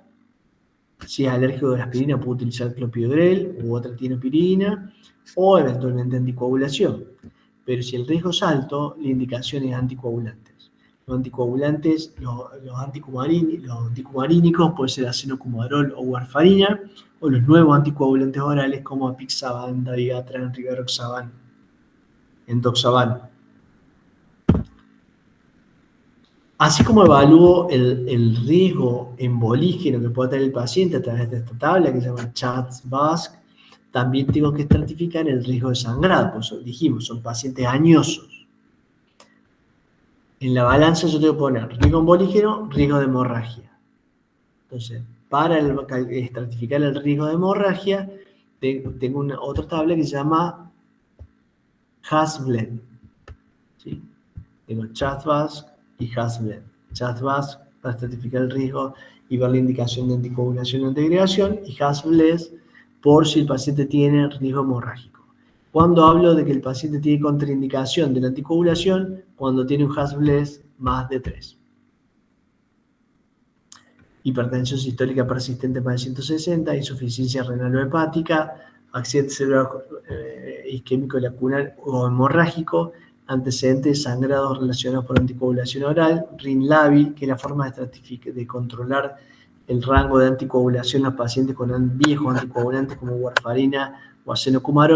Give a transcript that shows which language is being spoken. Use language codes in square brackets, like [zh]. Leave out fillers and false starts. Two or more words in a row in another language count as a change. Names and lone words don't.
[es] Si es alérgico de la aspirina, puede utilizar clopidogrel u otra tienopirina, o eventualmente anticoagulación. Pero si el riesgo es alto, la indicación es anticoagulantes. Los anticoagulantes, los anticumarínicos, puede ser acenocumarol o warfarina, o los nuevos anticoagulantes orales como apixaban, dabigatran, rivaroxaban, endoxaban. Así como evalúo el riesgo embolígeno que puede tener el paciente a través de esta tabla que se llama Chast-Bask, también tengo que estratificar el riesgo de sangrado. Por eso dijimos, son pacientes añosos. En la balanza yo tengo que poner riesgo embolígeno, riesgo de hemorragia. Entonces, para estratificar el riesgo de hemorragia, tengo otra tabla que se llama Hasbled. ¿Sí? Tengo Chast-Bask y Hasbled. Chast-Bask para estratificar el riesgo y ver la indicación de anticoagulación o antiagregación, y Hasbled por si el paciente tiene riesgo hemorrágico. Cuando hablo de que el paciente tiene contraindicación de la anticoagulación, cuando tiene un Hasbled más de 3. Hipertensión sistólica persistente más de 160, insuficiencia renal o hepática, accidente cerebral isquémico lacunar o hemorrágico, antecedentes de sangrados relacionados por anticoagulación oral, RIN lábil, que es la forma de controlar el rango de anticoagulación en los pacientes con viejos anticoagulantes como warfarina o acenocumarol.